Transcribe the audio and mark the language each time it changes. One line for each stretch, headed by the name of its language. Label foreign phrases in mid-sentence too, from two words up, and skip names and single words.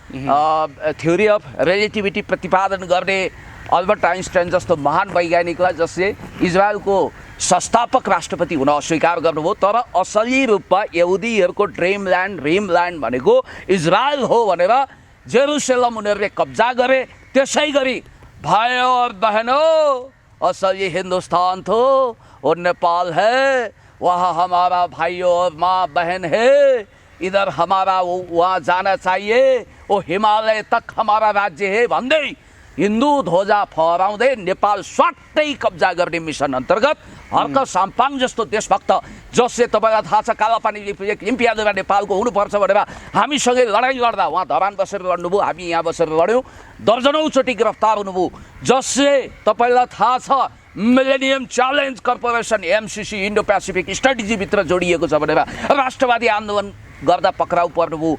English: theory of relativity
Nepali: प्रतिपादन गर्ने अल्बर्ट आइन्स्टाइन जस्तो महान वैज्ञानिकलाई जसले इजरायलको संस्थापक राष्ट्रपति हुन अस्वीकार गर्नुभयो, तर असली रूपमा यहुदीहरूको ड्रिमल्यान्ड भनेको इजरायल हो भनेर जेरुसलम उनीहरूले कब्जा गरे। त्यसै गरी
Hindi: भाइयों और बहनों, असली हिंदुस्तान तो और नेपाल है, वहाँ हमारा भाइयों और माँ बहन है, इधर हमारा वहाँ जाना चाहिए, वो हिमालय तक हमारा राज्य है
Nepali: भन्दै हिन्दू ध्वजा फहराउँदै नेपाल स्वाट्टै कब्जा गर्ने मिसन अन्तर्गत हर्क साम्पाङ जस्तो देशभक्त, जसले तपाईँलाई थाहा छ कालापानी लिम्पियाद्वारा नेपालको हुनुपर्छ भनेर हामीसँगै लडाइँ लड्दा उहाँ धरान बसेर लड्नुभयो, हामी यहाँ बसेर लड्यौँ, दर्जनौँचोटि गिरफ्तार हुनुभयो, जसले तपाईँलाई थाहा छ मिलेनियम च्यालेन्ज कर्पोरेसन एमसिसी इन्डो पेसिफिक स्ट्राटेजीभित्र जोडिएको छ भनेर राष्ट्रवादी आन्दोलन गर्दा पक्राउ पर्नुभयो।